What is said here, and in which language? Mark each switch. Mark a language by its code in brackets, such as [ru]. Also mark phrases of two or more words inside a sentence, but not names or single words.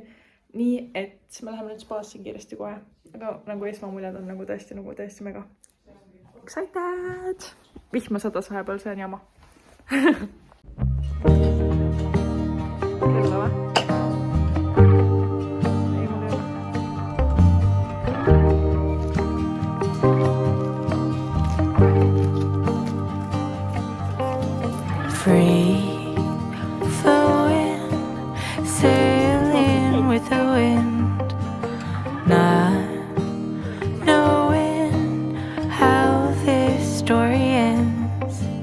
[et] Nii et me läheme nüüd spaasse kiiresti kohe. Aga nagu esmamuljad on nagu tõesti mega. Excited! Vihma sadas vahepeal, see on jama. Kella või? Ei, mul ei ole. [en] Free flowing, sailing with the wind, not knowing how this story ends.